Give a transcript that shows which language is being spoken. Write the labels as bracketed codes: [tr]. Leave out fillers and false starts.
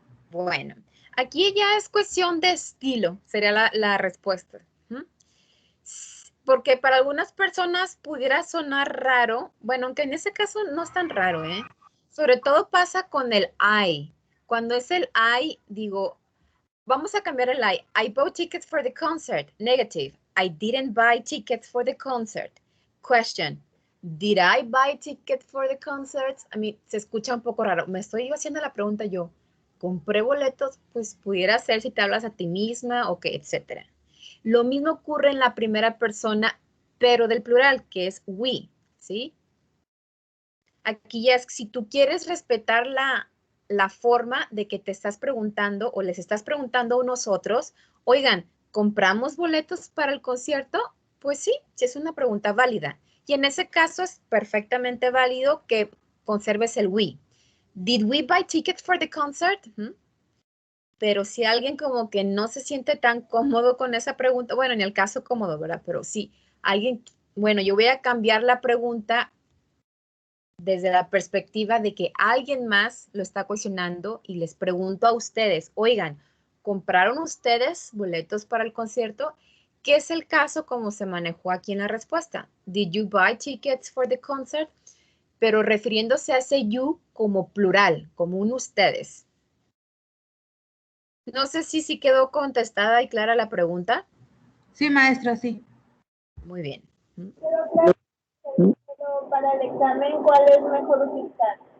[es] Bueno, aquí ya es cuestión de estilo, sería la respuesta. Porque para algunas personas pudiera sonar raro, bueno, aunque en ese caso no es tan raro, ¿eh? Sobre todo pasa con el I. Cuando es el I, digo, vamos a cambiar el I. [en] I bought tickets for the concert. Negative. I didn't buy tickets for the concert. Question. Did I buy tickets for the concert? [es] A mí se escucha un poco raro. Me estoy haciendo la pregunta yo. ¿Compré boletos? Pues pudiera ser si te hablas a ti misma o que, etcétera. Lo mismo ocurre en la primera persona, pero del plural, que es we, ¿sí? Aquí ya es, si tú quieres respetar la forma de que te estás preguntando o les estás preguntando a unos otros, oigan, ¿compramos boletos para el concierto? Pues sí, es una pregunta válida. Y en ese caso es perfectamente válido que conserves el we. [en] Did we buy tickets for the concert? [es] Pero si alguien como que no se siente tan cómodo con esa pregunta, bueno, en el caso cómodo, ¿verdad? Pero sí, alguien, bueno, yo voy a cambiar la pregunta desde la perspectiva de que alguien más lo está cuestionando y les pregunto a ustedes, oigan, ¿compraron ustedes boletos para el concierto? ¿Qué es el caso como se manejó aquí en la respuesta? [en] Did you buy tickets for the concert? [es] Pero refiriéndose a ese you como plural, como un ustedes. No sé si quedó contestada y clara la pregunta. Sí, maestra, sí. Muy bien. Pero para el examen, ¿cuál es mejor utilizar?